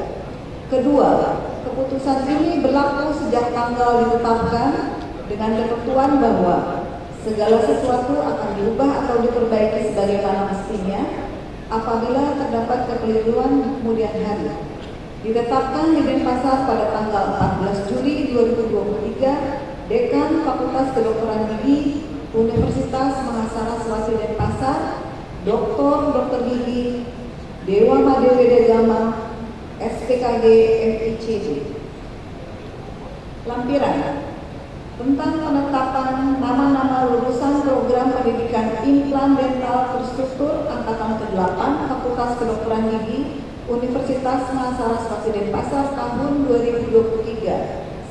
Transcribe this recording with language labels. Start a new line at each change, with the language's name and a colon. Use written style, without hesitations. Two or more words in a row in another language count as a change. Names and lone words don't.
Indonesian: Kedua, keputusan ini berlaku sejak tanggal ditetapkan dengan ketentuan bahwa Segala sesuatu akan diubah atau diperbaiki sebagaimana mestinya apabila terdapat kekeliruan di kemudian hari. Ditetapkan di Denpasar pada tanggal 14 Juli 2023, Dekan Fakultas Kedokteran Gigi Universitas Mahasaraswati Denpasar, Dr. Gigi Dewa Made Wedegama, SPKG FICD. Lampiran tentang penetapan nama-nama lulusan program pendidikan implan dental terstruktur angkatan ke-8 Fakultas Kedokteran Gigi Universitas Mahasaraswati Denpasar tahun 2023.